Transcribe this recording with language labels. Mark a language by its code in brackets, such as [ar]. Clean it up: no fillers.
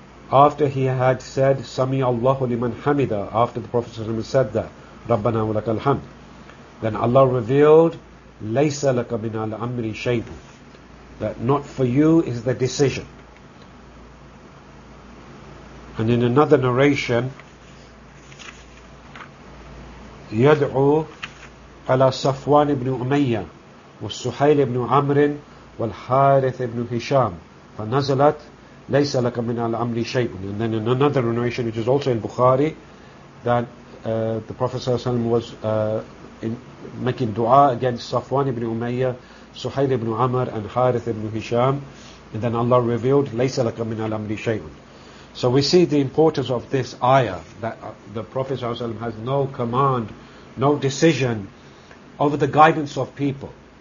[en] After he had said, Sami Allahu liman hamida, after the Prophet said that, Rabbana wa lakal hamd, then Allah revealed, Laysa laka min al-amri shay'un, that not for you is the decision. And in another narration, [ar] يدعو على صفوان بن أمية والسحيل بن عمرو والحارث بن هشام فنزلت ليس لك من الأمر شيء. [en] And then in another narration, which is also in Bukhari, that the Prophet صلى الله عليه وسلم was making dua against صفوان بن أمية, سحيل بن عمر, and حارث بن هشام, and then Allah revealed [ar] ليس لك من الأمر شيء. [en] So we see the importance of this ayah, that the Prophet ﷺ has no command, no decision over the guidance of people.